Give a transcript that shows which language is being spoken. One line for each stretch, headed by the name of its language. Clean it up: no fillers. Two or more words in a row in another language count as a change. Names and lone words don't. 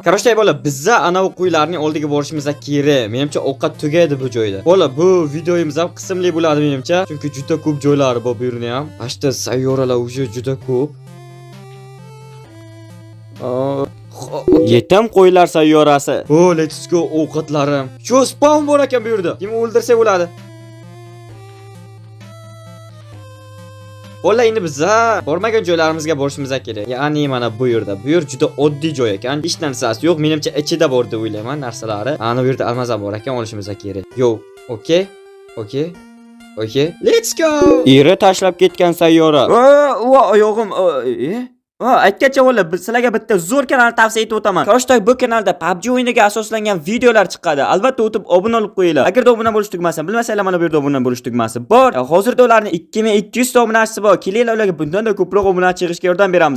Uzbek: Qarashday bola, bizza ana bu qo'ylarning oldiga borishimiz kerak. Menimcha ovqat tugaydi bu joyda. Bola, bu videomiz ham qismli bo'ladi menimcha, chunki juda ko'p joylari bor bu yerda ham. Ashta sayyoralar o'sha juda ko'p. Yetim qo'ylar sayyorasi.
English: Oh, let's go ovqatlarim.
Uzbek: Shu spawn bor ekan bu yerda. Kim o'ldirsa bo'ladi. Ola endi biza bormagan joylarimizga borishimiz kerak. Ya'ni mana bu yerda. Bu yer juda oddiy joy ekan. Hech narsasi yo'q. Menimcha ichida bor deb o'ylayman narsalari. Ana bu yerda almazam bor ekan, olishimiz kerak.
English: Yo, okey. Okay. Let's go.
Uzbek: Eri tashlab ketgan sayyora. Oyog'im. Aytgancha o'g'illar, sizlarga bitta zo'r kanal tavsiya etib o'taman. Ko'rishday bu kanalda PUBG o'yiniga asoslangan videolar chiqadi. Albatta o'tib obuna bo'lib qo'yinglar. Agarda obuna bo'lish tugmasi bilmasanglar, mana bu yerda obuna bo'lish tugmasi bor. Hozirda ularning 2200 ta obunachisi bor. Kelinglar ularga bundan-da ko'proq obunachi yig'ishga yordam beramiz.